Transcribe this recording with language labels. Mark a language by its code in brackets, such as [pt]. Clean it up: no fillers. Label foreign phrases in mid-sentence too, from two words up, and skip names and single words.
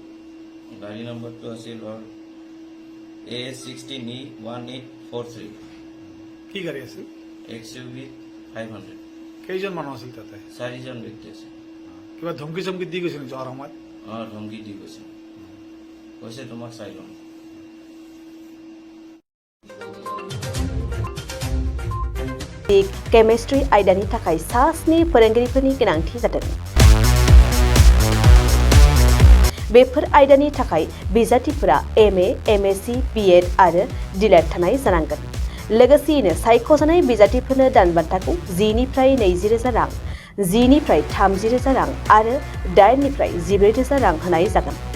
[as] গাড়ী নম্বৰটো আছিল A16E1843 কি গাড়ী আছিল XUV 500 কেইজন মানুহ আছিল তাতে 4 জন ব্যক্তি আছে কিবা ধমকি চমকি দি গৈছিল যোৱাৰ সময়ত ধমকি দি গৈছে কৈছে তোমাক চাই ল'ম [brx] केमिस्ट्रि आयदानि थाखाय सास्नि फोरोंगिरिफोरनि गोनांथि जादों बेफोर आयदानि थाखाय बिजाथिफोरा MA, MSc, BEd आरो DLED थानाय जानांगोन लोगोसेयैनो सायख'जानाय बिजाथिफोरनो दानबान्थाखौ 10निफ्राय 20,000 रां 10निफ्राय 30,000 रां आरो 8निफ्राय 14,000 रां होनाय जागोन